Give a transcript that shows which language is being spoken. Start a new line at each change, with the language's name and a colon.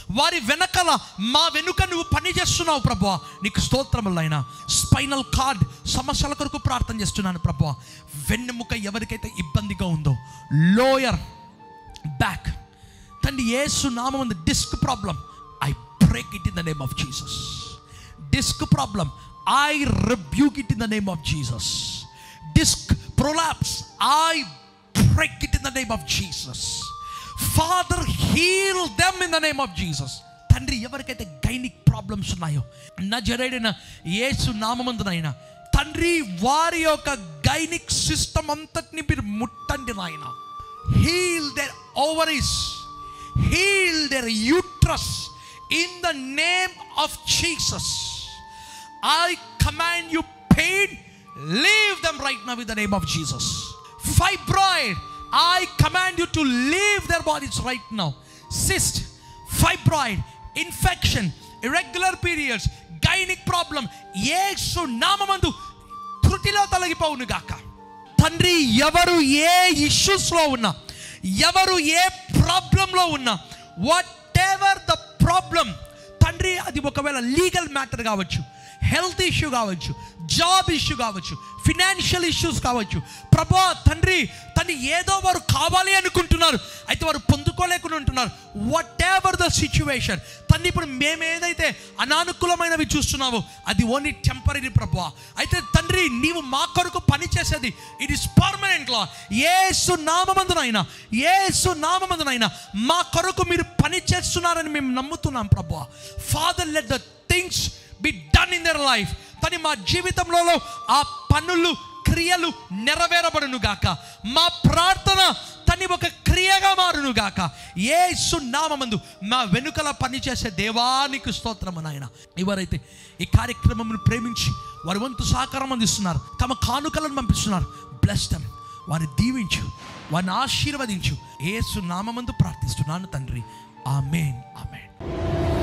Telugu: వారి వెనకల మా వెనుక నువ్వు పని చేస్తున్నావు ప్రభువా, నీకు స్తోత్రములైనా. స్పైనల్ కార్డ్ సమస్యల కొరకు ప్రార్థన చేస్తున్నాను ప్రభువా. వెన్నెముక ఎవరికైతే ఇబ్బందిగా ఉందో,
English: lower back
Telugu: తండ్రి, యేసు నామమున
English: Disc problem, I break it in the name of Jesus. Disc problem, I rebuke it in the name of Jesus. Disc prolapse, I break it in the name of Jesus. Father, heal them in the name of Jesus.
Telugu: తండ్రి, ఎవరికైతే gynaec problems ఉన్నాయో నజరేయుడైన యేసు నామమునందునైనా తండ్రి, వారి యొక్క
English: gynaec system
Telugu: అంతటిని మీరు ముట్టండి నాయన.
English: Heal their ovaries, heal their uterus in the name of Jesus. I command you pain, leave them right now in the name of Jesus. Fibroid, I command you to leave their bodies right now. Cyst, fibroid, infection, irregular periods, gynec problem,
Telugu: యేసు నామమందు త్రుటిలో తొలగిపోవును గాక. తండ్రి, ఎవరు ఏ ఇష్యూస్లో ఉన్నా, ఎవరు ఏ ప్రాబ్లంలో ఉన్నా,
English: whatever the problem
Telugu: తండ్రి, అది ఒకవేళ లీగల్ మ్యాటర్ కావచ్చు, హెల్త్ ఇష్యూ కావచ్చు, జాబ్ ఇష్యూ కావచ్చు, ఫినాన్షియల్ ఇష్యూస్ కావచ్చు, ప్రభా తండ్రి ఏదో వారు కావాలి అనుకుంటున్నారు, అయితే వారు పొందుకోలేకుండా ఉంటున్నారు.
English: whatever the situation
Telugu: తండ్రి, ఇప్పుడు మేము ఏదైతే అనానుకూలమైనవి చూస్తున్నామో అది ఓన్లీ టెంపరీ ప్రభా. అయితే తండ్రి, నీవు మా కొరకు పని చేసేది
English: it is permanent
Telugu: లా. యేసు నామమందునైనా, యేసు నామమందునైనా మా కొరకు మీరు పని చేస్తున్నారని మేము నమ్ముతున్నాం ప్రభా.
English: Father, let the things be done in their life.
Telugu: తని మా జీవితంలో ఆ పనులు, క్రియలు నెరవేరబడును గాక. మా ప్రార్థన తని ఒక క్రియగా మారును గాక. యేసు నామమందు మా వెనుకల పనిచేసే దేవానికి స్తోత్రము నాయన. ఎవరైతే ఈ కార్యక్రమమును ప్రేమించి వారి వంతు సహకారం అందిస్తున్నారు, తమ కానుకలను పంపిస్తున్నారు,
English: bless them,
Telugu: వారిని దీవించు, వారిని ఆశీర్వదించు. యేసు నామమందు ప్రార్థిస్తున్నాను తండ్రి. ఆమేన్, ఆమేన్.